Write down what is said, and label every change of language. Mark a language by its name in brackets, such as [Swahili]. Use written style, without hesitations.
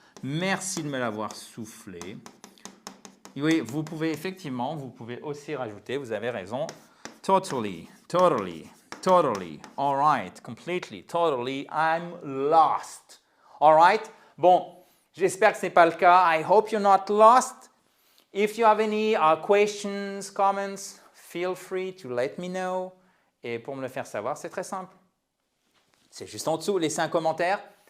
[French] Merci de me l'avoir soufflé. Oui, vous pouvez effectivement, vous pouvez aussi rajouter, vous avez raison, [English] totally, totally, totally, all right, completely, totally, I'm lost. All right? [French] Bon, j'espère que ce n'est pas le cas. [English] I hope you're not lost. If you have any questions, comments, feel free to let me know. [French] Et pour me le faire savoir, c'est très simple. C'est juste en dessous, laissez un commentaire.